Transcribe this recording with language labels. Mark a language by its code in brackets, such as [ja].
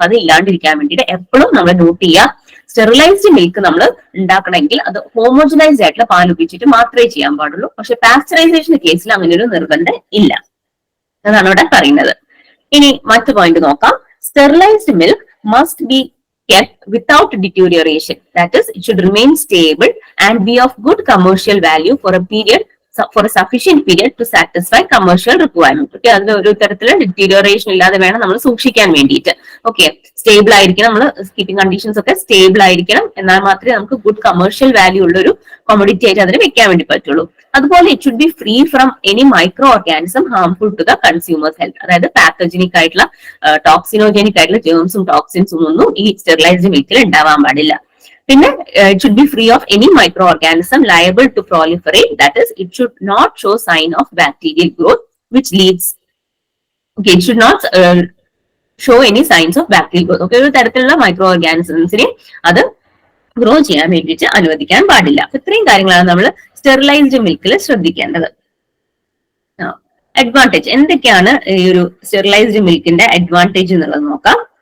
[ml] അത് ഇല്ലാണ്ടിരിക്കാൻ വേണ്ടിയിട്ട് എപ്പോഴും നമ്മൾ നോട്ട് ചെയ്യുക, സ്റ്റെറിലൈസ്ഡ് മിൽക്ക് നമ്മൾ ഉണ്ടാക്കണമെങ്കിൽ അത് ഹോമോജനൈസ്ഡ് ആയിട്ടുള്ള പാൽ ഉപയോഗിച്ചിട്ട് മാത്രമേ ചെയ്യാൻ പാടുള്ളൂ. പക്ഷെ പാസ്ചറൈസേഷന്റെ കേസിൽ അങ്ങനെ ഒരു നിർബന്ധം ഇല്ല. അതാണ് ഇവിടെ പറയുന്നത്. ഇനി മറ്റു പോയിന്റ് നോക്കാം. [en] Sterilised milk must be kept without deterioration. That is, it should remain stable and be of good commercial value for a sufficient period to satisfy commercial requirement. [ml] Okay, അതിൽ ഒരു തരത്തിലുള്ള ഡിറ്റീരിയറേഷൻ ഇല്ലാതെ വേണം നമ്മൾ സൂക്ഷിക്കാൻ വേണ്ടിയിട്ട്. ഓക്കെ, സ്റ്റേബിൾ ആയിരിക്കണം, നമ്മൾ കീപ്പിംഗ് കണ്ടീഷൻസ് ഒക്കെ സ്റ്റേബിൾ ആയിരിക്കണം. എന്നാൽ മാത്രമേ നമുക്ക് ഗുഡ് കമേഴ്ഷ്യൽ വാല്യൂ ഉള്ള ഒരു കോമഡിറ്റി ആയിട്ട് അതിന് വെക്കാൻ വേണ്ടി പറ്റുള്ളൂ. അതുപോലെ [en] It should be free from any microorganism harmful to the consumer's health. [ml] അതായത് പാത്തജനിക് ആയിട്ടുള്ള ടോക്സിനോജനിക് ആയിട്ടുള്ള ജേംസും ടോക്സിൻസും ഒന്നും ഈ സ്റ്റെറിലൈസ്ഡ് മിൽക്കിൽ ഉണ്ടാവാൻ പാടില്ല. പിന്നെ [en] it should be free of any microorganism liable to proliferate. That is, it should not show sign of bacterial growth which leads, okay, it should not show any signs of bacterial growth. [ml] Okay, ഒരു തരത്തിലുള്ള micro ഓർഗാനിസംസിനെ അത് grow ചെയ്യാൻ വേണ്ടിയിട്ട് അനുവദിക്കാൻ പാടില്ല. ഇത്രയും കാര്യങ്ങളാണ് നമ്മൾ സ്റ്റെറിലൈസ്ഡ് മിൽക്കിൽ ശ്രദ്ധിക്കേണ്ടത്. അഡ്വാൻറ്റേജ് എന്തൊക്കെയാണ് ഈ ഒരു സ്റ്റെറിലൈസ്ഡ് മിൽക്കിന്റെ അഡ്വാൻറ്റേജ് എന്നുള്ളത് നോക്കാം.